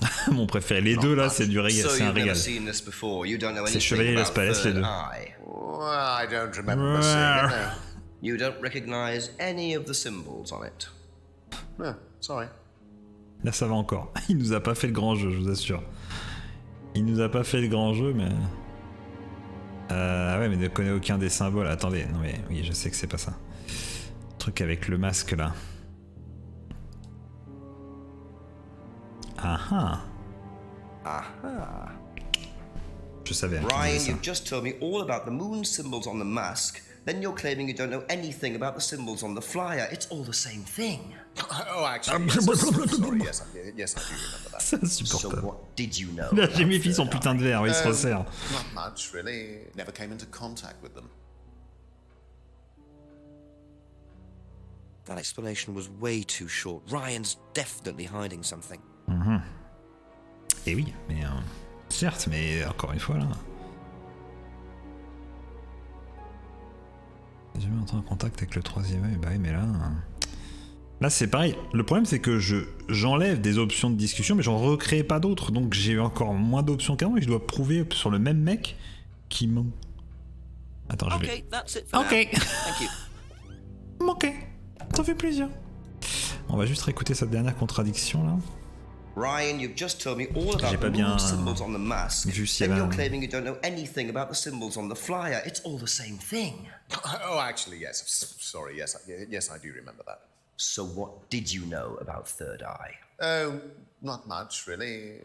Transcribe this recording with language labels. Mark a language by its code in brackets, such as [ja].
[fr] Mon préféré, les deux là, c'est du régal, c'est un régal. C'est Chevalier Las Palais, les deux. [en] Well, I don't remember seeing it, no. You don't recognize any of the symbols on it. No, sorry. [fr] Là, ça va encore. Il nous a pas fait le grand jeu, je vous assure. Il nous a pas fait le grand jeu, mais... Ah ouais, mais ne connaît aucun des symboles. Attendez, non mais oui, je sais que c'est pas ça. Le truc avec le masque là. Ah ah. Je savais. [en] Ryan, you've just told me all about the moon symbols on the mask. Then you're claiming you don't know anything about the symbols on the flyer. It's all the same thing. Oh, actually, yes, sorry, yes, I do remember that. [fr] C'est insupportable. [en] So what did you know? [fr] Là, j'ai mis son putain de verre, il se resserre. [en] Not much, really. Never came into contact with them. That explanation was way too short. Ryan's definitely hiding something. [fr] Et oui, mais certes, mais encore une fois là. J'ai jamais entré en contact avec le troisième œil, bah oui, mais là. Là c'est pareil. Le problème c'est que j'enlève des options de discussion, mais j'en recrée pas d'autres, donc j'ai eu encore moins d'options qu'avant et je dois prouver sur le même mec qui ment. Attends, je vais. Ok. Ok. Ça fait plaisir. On va juste réécouter cette dernière contradiction là. [en] Ryan, you've just told me all about the moon symbols on the mask. Then you're claiming you don't know anything about the symbols on the flyer. It's all the same thing. Oh, actually, yes. Sorry, yes, I do remember that. So what did you know about Third Eye? Oh, not much, really.